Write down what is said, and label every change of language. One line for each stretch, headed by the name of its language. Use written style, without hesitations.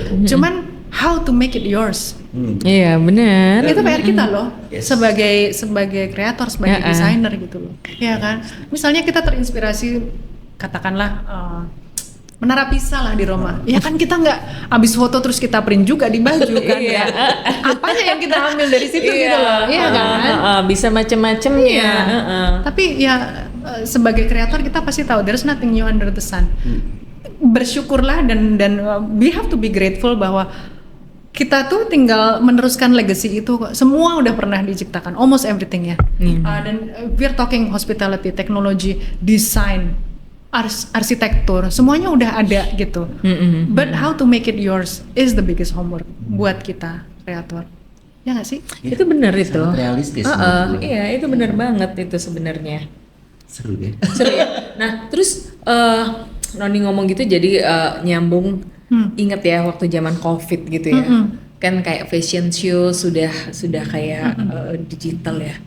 Indonesian: Cuman
English: how to make it yours.
Indonesian: Iya benar. Itu PR kita loh, sebagai kreator, sebagai desainer gitu loh. Ya kan? Misalnya kita terinspirasi, katakanlah Menara Pisa lah di Roma. Ya kan kita nggak abis foto terus kita print juga di baju kan ya. Apanya yang kita ambil dari situ gitu loh. Iya kan? Bisa macam-macamnya. Tapi ya sebagai kreator kita pasti tahu
English: there's nothing new under the sun.
Indonesian: Bersyukurlah dan
English: we have to be grateful
Indonesian: bahwa kita tuh tinggal meneruskan legacy itu kok. Semua udah pernah diciptakan,
English: almost everything
Indonesian: ya. Dan
English: we're talking hospitality, technology, design,
Indonesian: arsitektur, semuanya udah ada gitu.
English: But how to make it yours is the biggest homework
Indonesian: buat kita kreator. Ya nggak sih? Itu benar itu. Sangat realistis. menurut gue. Iya, itu benar banget itu sebenarnya. Seru deh. Seru ya. Nah, terus Noni ngomong gitu jadi nyambung inget ya waktu zaman Covid gitu ya. Kan kayak fashion show sudah kayak digital ya.